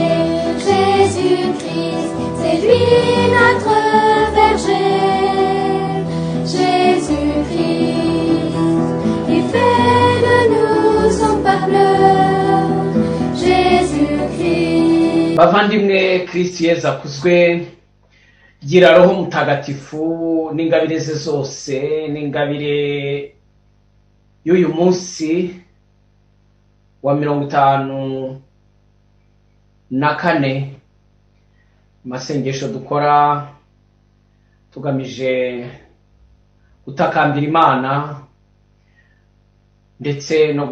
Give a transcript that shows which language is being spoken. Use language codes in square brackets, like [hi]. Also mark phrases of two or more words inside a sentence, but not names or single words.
[fr] Jésus-Christ, c'est lui notre berger. Jésus-Christ, il fait de nous son peuple. Jésus-Christ. [rw] Bavandimwe, Kristo Yesu akuzwe. Gira Roho Mutagatifu n'ingabire ze zose, n'ingabire y'uyu munsi wa 54 masengesho dukora tugamije gutakambira Imana ndetse no